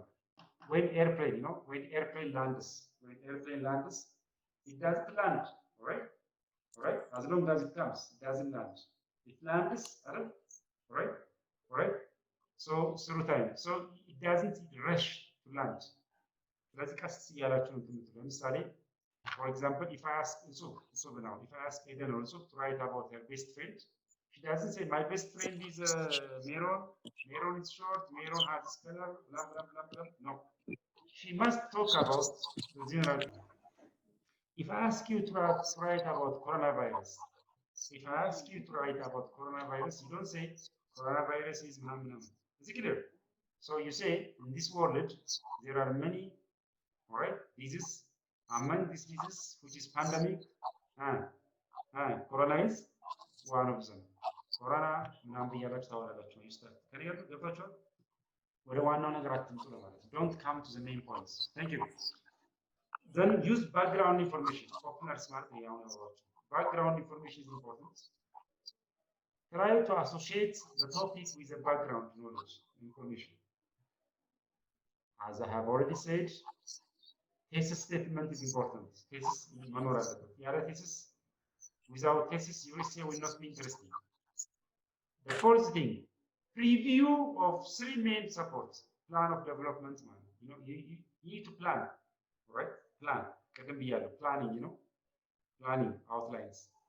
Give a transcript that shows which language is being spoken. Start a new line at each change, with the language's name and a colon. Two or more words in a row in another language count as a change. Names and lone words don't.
English: When airplane, you know, when airplane lands, it doesn't land, all right? As long as it comes, it doesn't land. It lands, all right? So through time, so it doesn't rush to land.
Amharic: ስለዚህ ቀስ እያላችሁ ነው ትምህርቱ። ለምሳሌ
English: for example, if I ask now, if I ask Eden also to write about her best friend, she doesn't say my best friend is Meron. Meron is short. Meron has this color. Blah blah blah blah. No, she must talk about the general. If I ask you to write about coronavirus, you don't say coronavirus is nam. Is it clear? So you say in this world there are many, all right, diseases. Among these diseases, which is pandemic, corona is one of them.
Amharic: Corona ምናምን ብያላችሁ ታወራላችሁ። ይስጣል ከሪያሉ ገብታችኋል። ወደ ዋናው ነገር አትምጡ ለማለት ነው።
English: Don't come to the main points. Thank you. Then use background information. Opener smart ነው background information is important. Try to associate the topic with the background knowledge information. As I have already said, thesis statement is important. Thesis
Amharic: መኖር አለበት። ያለ
English: thesis, without thesis, your essay will not be interesting. The fourth thing, preview of three main supports. Plan of development, man. You know, you need to plan, right? Plan. Planning, you know, planning outlines.